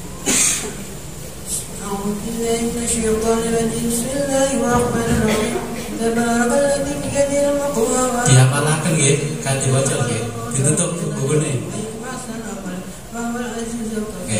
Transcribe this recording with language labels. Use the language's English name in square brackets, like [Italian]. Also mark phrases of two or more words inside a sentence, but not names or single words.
[Arabic] بسم الله الرحمن الرحيم تبارك الذي بيده الملك وهو [Javanese] Dihafalaken nggih, kanthi waca nggih. Ditutup bukune. Oke.